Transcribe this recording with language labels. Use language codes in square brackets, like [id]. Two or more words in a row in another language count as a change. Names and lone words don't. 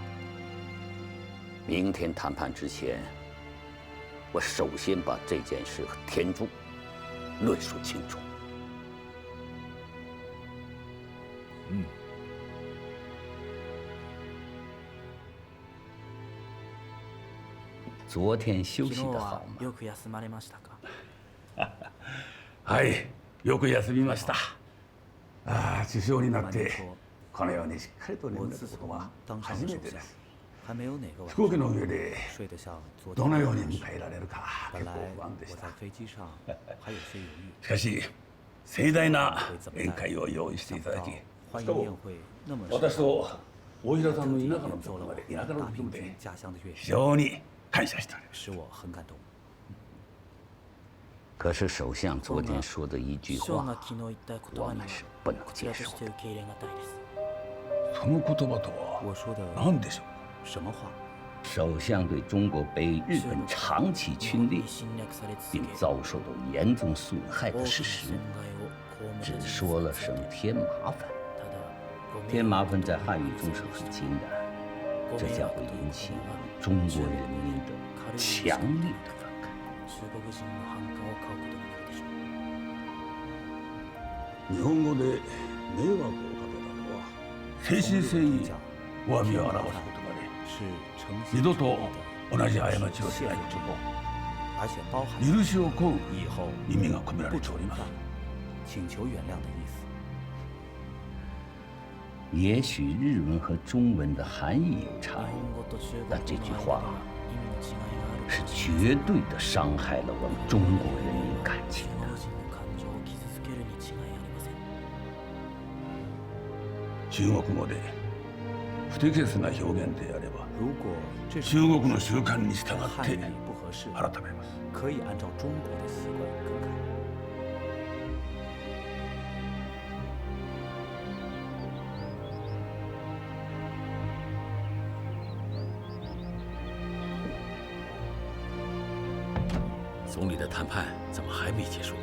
[zh] 明天谈判之前，我首先把这件事和田中论述清楚。昨天休息得好吗？ [ja] よく休まれましたか？はい、よく休みました。首相になってこのようにしっかりと眠れたことは初めてです。飛行機の上でどのように迎えられるか結構不安でした。しかし盛大な宴会を用意していただき、しかも私と大平さんの田舎のところまで田舎のところで非常に感謝しております。 [zh] 可是首相昨天说的一句话，我们是不能接受的。 [ja] その言葉とは何でしょう？ [zh] 什么话？首相对中国被日本长期侵略并遭受到严重损害的事实，只说了声添麻烦。添麻烦在汉语中是很轻的，这将会引起中国人民的强烈的反感。 [ja] 日本語で迷惑をかけたのは誠心誠意お詫びを表す言葉で、二度と同じ過ちをしないこと許しを請う意味が込められております。 [zh] 也许日文和中文的含义有差异，但这句话是绝对的伤害了我们中国人民感情的。 [ja] 中国語で不適切な表現であれば、中国の習慣に従って改めます。 [zh] 可以按照中国的习惯更改。总理的谈判怎么还没结束？